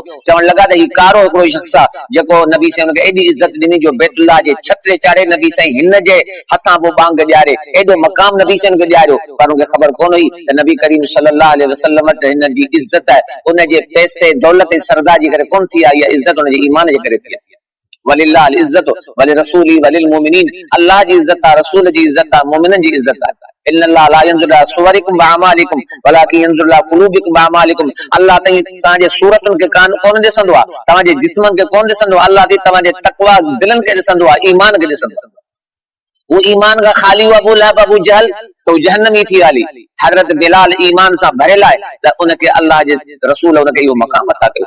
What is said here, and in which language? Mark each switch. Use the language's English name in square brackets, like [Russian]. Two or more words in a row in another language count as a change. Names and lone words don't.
[Sindhi] चवण लॻा त ही कारो हिकिड़ो शख़्स आहे जेको नबी साईं हुनखे एॾी इज़त ॾिनी जो बैतुल्लाह जे छत ते चाढ़े, नबी साईं हिन जे हथां पोइ बांग ॾियारे, एॾो मक़ाम नबी साईं खे ॾियारियो, पर हुनखे ख़बर कोन हुई त नबी करीम [Arabic] صلى الله عليه وسلم [Sindhi] वटि हिन जी इज़त उनजे पैसे दौलत ऐं सरदार जे करे कोन थी आहे, इहा इज़त हुनजे ईमान जे करे थी आहे। [Arabic] ولله العزة ولرسوله وللمؤمنين, [Sindhi] अल्लाह जी इज़त आहे, रसूल जी इज़त आहे, मोमिननि जी इज़त आहे। [Arabic] إن الله لا ينظر إلى صوركم وأعمالكم ولكن ينظر إلى قلوبكم وأعمالكم. [Sindhi] अल्लाह तव्हांजे सूरतुनि खे कोन ॾिसंदो आहे, तव्हांजे जिस्मनि खे कोन ॾिसंदो आहे, अल्लाह तव्हांजे तक़वा दिलनि खे ॾिसंदो आहे, ईमान खे ॾिसंदो आहे। [Urdu] وہ ایمان کا خالی ہوا ابو لہب ابو جہل تو جہنمی [Sindhi] थी हली। हज़रत बिलाल ईमान सां भरियल आहे त उनखे अल्लाह जे रसूल उनखे इहो मक़ाम अता कयो।